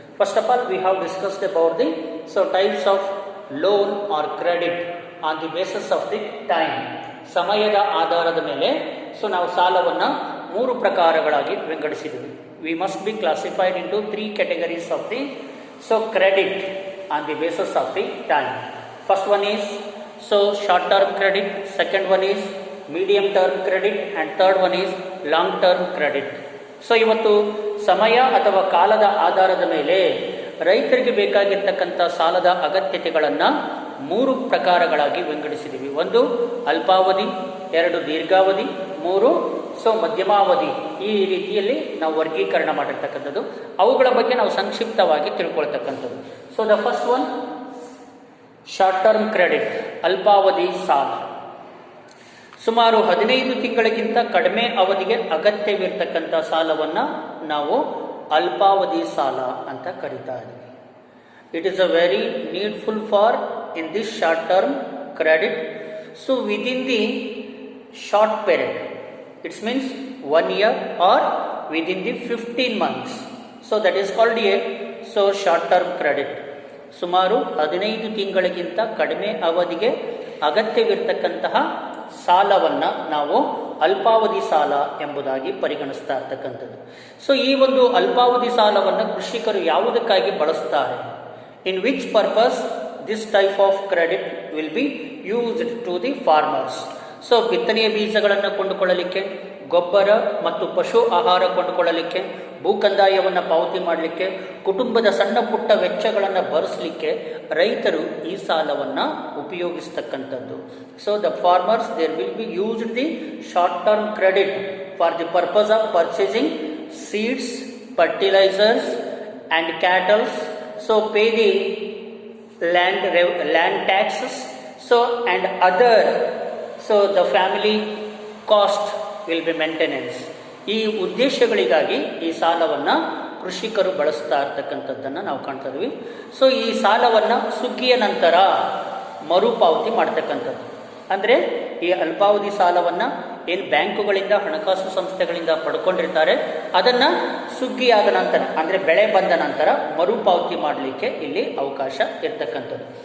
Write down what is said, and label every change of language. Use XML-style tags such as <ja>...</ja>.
<en>First of all we have discussed about the types of loan or credit on the basis of the time.</en> <kn>ಸಮಯದ ಆಧಾರದ ಮೇಲೆ ನಾವು ಸಾಲವನ್ನು 3 ಪ್ರಕಾರಗಳಾಗಿ ವಿಂಗಡಿಸಿದ್ದೀವಿ.</kn> <en>We must be classified into 3 categories of the credit on the basis of the time. First one is short term credit, second one is medium term credit, and third one is long term credit.</en> <kn>ಇವತ್ತು ಸಮಯ ಅಥವಾ ಕಾಲದ ಆಧಾರದ ಮೇಲೆ ರೈತರಿಗೆ ಬೇಕಾಗಿರ್ತಕ್ಕಂಥ ಸಾಲದ ಅಗತ್ಯತೆಗಳನ್ನು 3 ಪ್ರಕಾರಗಳಾಗಿ ವಿಂಗಡಿಸಿದ್ದೀವಿ. 1 ಅಲ್ಪಾವಧಿ, 2 ದೀರ್ಘಾವಧಿ, 3 ಮಧ್ಯಮಾವಧಿ. ಈ ರೀತಿಯಲ್ಲಿ ನಾವು ವರ್ಗೀಕರಣ ಮಾಡಿರ್ತಕ್ಕಂಥದ್ದು. ಅವುಗಳ ಬಗ್ಗೆ ನಾವು ಸಂಕ್ಷಿಪ್ತವಾಗಿ ತಿಳ್ಕೊಳ್ತಕ್ಕಂಥದ್ದು.</kn> <en>the first one short term credit,</en> <kn>ಅಲ್ಪಾವಧಿ ಸಾಲ. ಸುಮಾರು 15 ತಿಂಗಳಿಗಿಂತ ಕಡಿಮೆ ಅವಧಿಗೆ ಅಗತ್ಯವಿರ್ತಕ್ಕಂಥ ಸಾಲವನ್ನು ನಾವು ಅಲ್ಪಾವಧಿ ಸಾಲ ಅಂತ ಕರೀತಾ ಇದ್ದೀವಿ.</kn> <en>It is a very needful for in this short term credit. Within the short period, it's means 1 year or within the 15 months. That is called a short term credit.</en> <kn>ಸುಮಾರು 15 ತಿಂಗಳಿಗಿಂತ ಕಡಿಮೆ ಅವಧಿಗೆ ಅಗತ್ಯವಿರ್ತಕ್ಕಂತಹ ಸಾಲವನ್ನು ನಾವು ಅಲ್ಪಾವಧಿ ಸಾಲ ಎಂಬುದಾಗಿ ಪರಿಗಣಿಸ್ತಾ ಇರ್ತಕ್ಕಂಥದ್ದು. ಈ ಒಂದು ಅಲ್ಪಾವಧಿ ಸಾಲವನ್ನು ಕೃಷಿಕರು ಯಾವುದಕ್ಕಾಗಿ ಬಳಸ್ತಾರೆ?</kn> <en>In which purpose this type of credit will be used to the farmers.</en> <kn>ಬಿತ್ತನೆಯ ಬೀಜಗಳನ್ನು ಕೊಂಡುಕೊಳ್ಳಲಿಕ್ಕೆ, ಗೊಬ್ಬರ ಮತ್ತು ಪಶು ಆಹಾರ ಕೊಂಡುಕೊಳ್ಳಲಿಕ್ಕೆ, ಭೂ ಕಂದಾಯವನ್ನು ಪಾವತಿ ಮಾಡಲಿಕ್ಕೆ, ಕುಟುಂಬದ ಸಣ್ಣ ಪುಟ್ಟ ವೆಚ್ಚಗಳನ್ನು ಭರಿಸಲಿಕ್ಕೆ ರೈತರು ಈ ಸಾಲವನ್ನು ಉಪಯೋಗಿಸ್ತಕ್ಕಂಥದ್ದು.</kn> <en>The farmers there will be used the short term credit for the purpose of purchasing seeds, fertilisers and cattles. Pay the land taxes and other the family cost will be maintenance.</en> <kn>ಈ ಉದ್ದೇಶಗಳಿಗಾಗಿ ಈ ಸಾಲವನ್ನು ಕೃಷಿಕರು ಬಳಸ್ತಾ ಇರ್ತಕ್ಕಂಥದ್ದನ್ನು ನಾವು ಕಾಣ್ತಾ ಇದ್ವಿ. ಈ ಸಾಲವನ್ನು ಸುಗ್ಗಿಯ ನಂತರ ಮರುಪಾವತಿ ಮಾಡ್ತಕ್ಕಂಥದ್ದು. ಅಂದರೆ ಈ ಅಲ್ಪಾವಧಿ ಸಾಲವನ್ನು ಏನು ಬ್ಯಾಂಕುಗಳಿಂದ, ಹಣಕಾಸು ಸಂಸ್ಥೆಗಳಿಂದ ಪಡ್ಕೊಂಡಿರ್ತಾರೆ, ಅದನ್ನು ಸುಗ್ಗಿಯಾದ ನಂತರ ಅಂದರೆ ಬೆಳೆ ಬಂದ ನಂತರ ಮರುಪಾವತಿ ಮಾಡಲಿಕ್ಕೆ ಇಲ್ಲಿ ಅವಕಾಶ ಇರ್ತಕ್ಕಂಥದ್ದು.</kn>